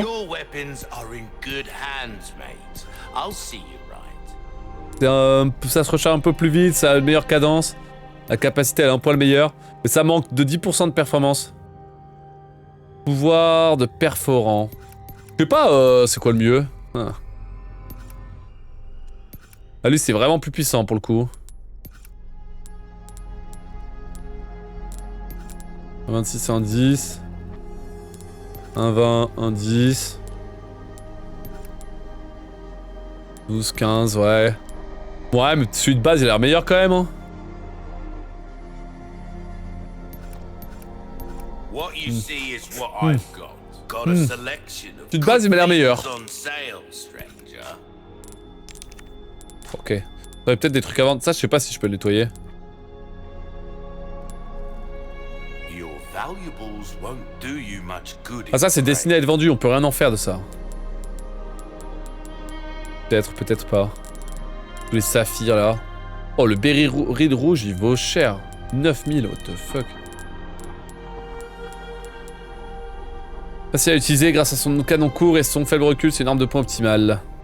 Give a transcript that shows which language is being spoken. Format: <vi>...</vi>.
<en>Your weapons are in good hands, mate. I'll see you right.</en> <fr>Ça se recharge un peu plus vite, ça a une meilleure cadence. La capacité elle est un poil meilleure. Mais ça manque de 10% de performance. Pouvoir de perforant. Je sais pas c'est quoi le mieux. Ah, lui c'est vraiment plus puissant pour le coup. 26 en 10. 1,20, 1,10. 12, 15, ouais. Ouais, mais celui de base il a l'air meilleur quand même, hein.</fr> <en>What you see is what I've got. Got a selection of</en> <fr>Celui de base il m'a l'air meilleur.</fr> <en>goodies on sale, stranger. Ok.</en> <fr>J'aurais peut-être des trucs à vendre. Ça, je sais pas si je peux le nettoyer.</fr> <en>Your valuables won't do you much good.</en> <fr>Ah, ça, c'est destiné à être vendu. On peut rien en faire de ça. Peut-être, peut-être pas. Tous les saphirs là. Oh, le berry reed rouge, il vaut cher.</fr> <en>9000, what the fuck.</en> <fr>Facile à utiliser grâce à son canon court et son faible recul, c'est une arme de poing optimale.</fr>